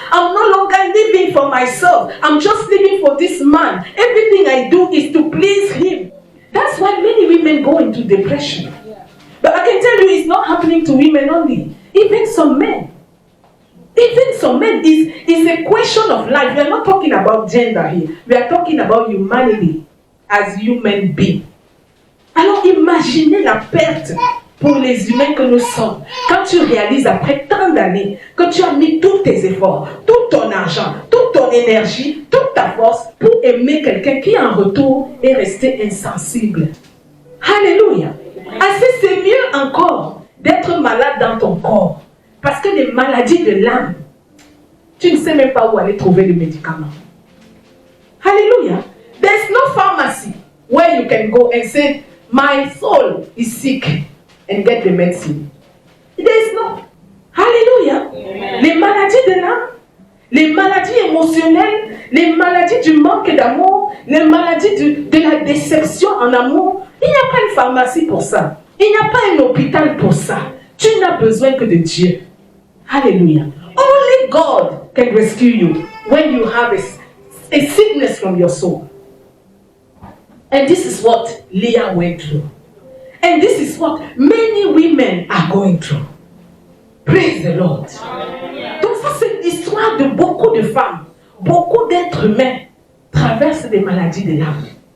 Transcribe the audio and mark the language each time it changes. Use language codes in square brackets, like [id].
[en] I'm no longer living for myself. I'm just living for this man. Everything I do is to please him. That's why many women go into depression. But I can tell you, it's not happening to women only. Even some men. Even some men, is a question of life. We are not talking about gender here. We are talking about humanity as human beings. [fr] Alors imaginez la perte pour les humains que nous sommes. Quand tu réalises après tant d'années que tu as mis tous tes efforts, tout ton argent, toute ton énergie, toute ta force pour aimer quelqu'un qui en retour est resté insensible. Alléluia. Assez, c'est mieux encore d'être malade dans ton corps. Parce que les maladies de l'âme, tu ne sais même pas où aller trouver les médicaments. [en] Hallelujah. There's no pharmacy where you can go and say, my soul is sick and get the medicine. There's no. Hallelujah. Amen. [fr] Les maladies de l'âme, les maladies émotionnelles, les maladies du manque d'amour, les maladies de la déception en amour, il n'y a pas une pharmacie pour ça. Il n'y a pas un hôpital pour ça. Tu n'as besoin que de Dieu. [en] Hallelujah. Only God can rescue you when you have a sickness from your soul. And this is what Leah went through. And this is what many women are going through. Praise the Lord. [fr] Donc ça, c'est l'histoire de beaucoup de femmes. Beaucoup d'êtres humains traversent des maladies de l'âme.